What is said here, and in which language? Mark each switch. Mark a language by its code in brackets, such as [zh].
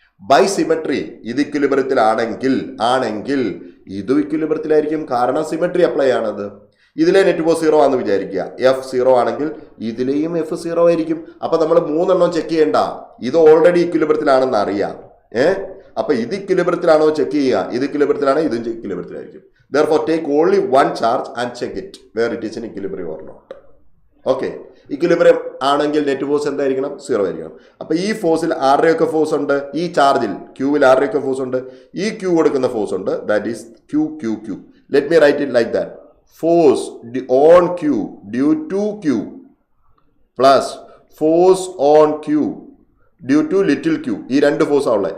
[ml] By symmetry ഇത് ഇക്വിലിബ്രിയത്തിലാണെങ്കിൽ ഇതും ഇക്വിലിബ്രിയത്തിലായിരിക്കും. കാരണം സിമെട്രി അപ്ലൈ ആണത്. ഇതിലെ നെറ്റ് ഫോഴ്സ് 0 ആണെന്ന് വിചാരിക്കുക. F 0 ആണെങ്കിൽ ഇതിലെയും F 0 ആയിരിക്കും. അപ്പോൾ നമ്മൾ 3 എണ്ണം ചെക്ക് ചെയ്യേണ്ട. ഇത് ഓൾറെഡി ഇക്വിലിബ്രിയത്തിലാണെന്ന് അറിയാം. അപ്പോൾ ഇത് ഇക്വിലിബ്രിയത്തിലാണോ ചെക്ക് ചെയ്യുക. ഇത് ഇക്വിലിബ്രിയത്തിലാണെങ്കിൽ ഇതും ഇക്വിലിബ്രിയത്തിലായിരിക്കും. [en] Therefore take only one charge and check it where it is in equilibrium or not. [ml] Okay, equilibrium ആണെങ്കിൽ നെറ്റ് ഫോഴ്സ് എന്തായിരിക്കണം? 0 ആയിരിക്കണം. അപ്പോൾ ഈ ഫോഴ്സിൽ ആരുടെയൊക്കെ ഫോഴ്സ് ഉണ്ട്? ഈ ചാർജിൽ Qവിൽ ആരുടെയൊക്കെ ഫോഴ്സ് ഉണ്ട്? ഈ Q കൊടുക്കുന്ന ഫോഴ്സ് ഉണ്ട്. [en] That is Q. Let me write it like that. Force on Q due to Q plus force on Q due to little Q. [ml] ഈ 2 ഫോഴ്സാണ് ഉള്ളത്.